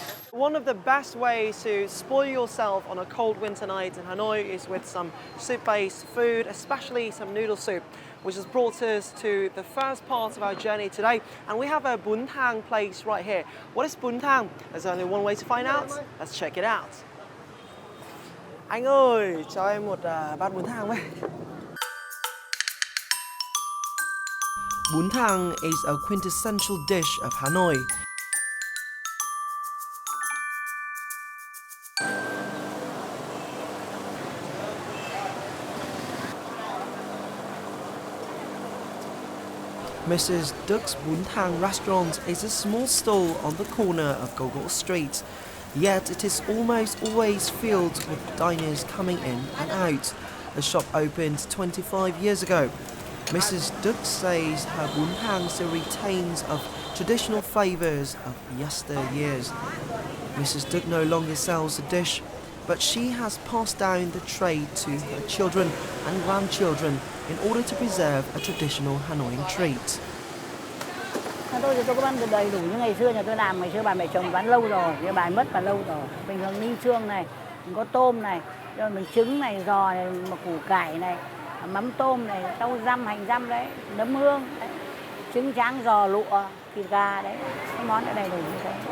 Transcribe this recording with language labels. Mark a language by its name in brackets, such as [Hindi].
[English] One of the best ways to spoil yourself on a cold winter night in Hanoi is with some soup-based food, especially some noodle soup, which has brought us to the first part of our journey today. And we have a bún thang place right here. What is bún thang? There's only one way to find out. Let's check it out. [Vietnamese] Anh ơi, cho em một bát bún thang với. [English] Bún thang is a quintessential dish of Hanoi. Mrs. Duck's Bún Thang restaurant is a small stall on the corner of Gogo Street, yet it is almost always filled with diners coming in and out. The shop opened 25 years ago. Mrs. Duck says her Bún Thang still retains of traditional flavours of yesteryears. Mrs. Duck no longer sells the dish, but she has passed down the trade to her children and grandchildren in order to preserve a traditional Hanoian treat. [Vietnamese] Tôi thì tôi có bán đầy đủ như ngày xưa nhà tôi làm, ngày xưa bà mẹ chồng bán lâu rồi, nhưng bà mất và lâu rồi. Bình thường ninh xương này, mình có tôm này, rồi mình trứng này, giò này, mà củ cải này, mắm tôm này, rau răm, hành răm đấy, nấm hương, đấy, trứng tráng, giò lụa, thịt gà đấy, cái món này đầy đủ như thế.